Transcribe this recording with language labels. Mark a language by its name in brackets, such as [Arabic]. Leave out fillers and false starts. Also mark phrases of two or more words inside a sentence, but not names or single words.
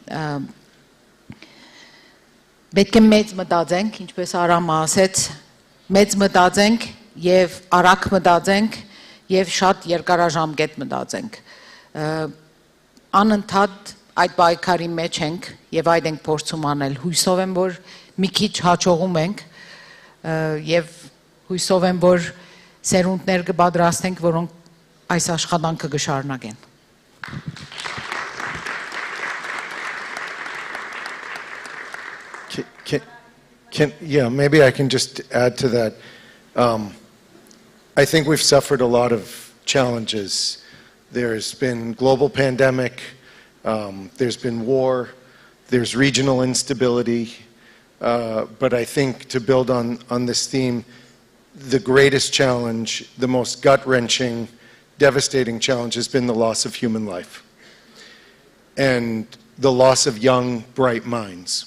[Armenian] Պետք է մեծ մտածենք, ինչպես Արամը ասեց, մեծ մտածենք եւ արագ մտածենք եւ շատ երկարաժամկետ մտածենք։ Անընդհատ այդ պայքարի մեջ ենք եւ այդ ենք փորձում անել։ Հույսով եմ, որ մի քիչ հաջողում ենք եւ հույսով եմ, որ սերունդներ կպատրաստենք, որոնք այս աշխատանքը կշարունակեն։ [English] Yeah, maybe I can just add to that. I think we've suffered a lot of challenges. There's been global pandemic, there's been war, there's regional instability, but I think to build on this theme, the greatest challenge, the most gut-wrenching, devastating challenge has been the loss of human life and the loss of young, bright minds.